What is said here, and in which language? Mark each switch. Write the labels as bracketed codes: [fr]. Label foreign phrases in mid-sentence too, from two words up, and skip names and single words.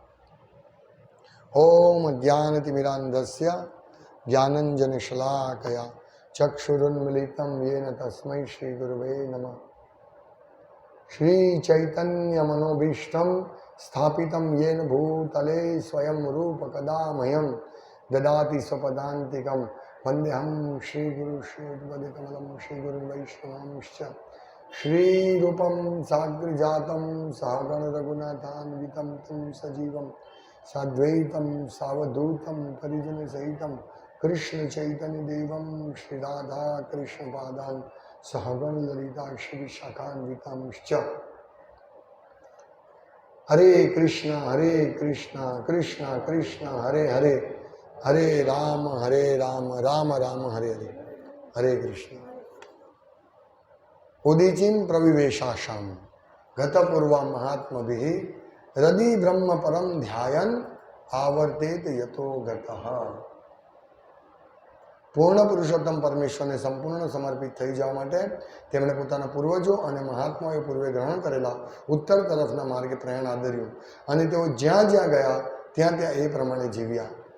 [sa] ઓમ જ્ઞાનતિમિરાંધસ્ય જ્ઞાનંજન શલાકયા ચક્ષુરુન્મિલિતમ યેન તસ્મૈ શ્રી ગુરવે નમઃ। શ્રી ચૈતન્ય મનોભીષ્ટમ સ્થાપિતમ યેન ભૂતલે સ્વયં રૂપ કદા મહ્યમ દદાતિ સ્વપદાંતિકમ वंदेहम श्री गुरु श्रीपद कमलम श्री गुरु वैष्णवांश्च श्री रूपम साग्र जातम सहगण रघुनाथान्वितं तं सजीवं साद्वैतं सावधूतं परिजन सहितं कृष्ण चैतन्य देवं श्री राधा कृष्ण पादान सहगण ललिता श्री शाखान्वितांश्च। हरे कृष्ण कृष्ण कृष्ण हरे हरे हरे राम राम राम हरे हरे। हरे कृष्ण। ઉદિચિન પ્રવિવેશાશામ ગતપૂર્વ મહાત્મભિ હૃદય બ્રહ્મ પરમ ધ્યાયન આવર્તેત યતો ગતઃ. [gu] પૂર્ણ પુરુષોત્તમ પરમેશ્વરને સંપૂર્ણ સમર્પિત થઈ જવા માટે તેમણે પોતાના પૂર્વજો અને મહાત્માઓએ પૂર્વે ગ્રહણ કરેલા ઉત્તર તરફના માર્ગે પ્રયાણ આદર્યું અને તેઓ જ્યાં જ્યાં ગયા ત્યાં ત્યાં એ પ્રમાણે જીવ્યા.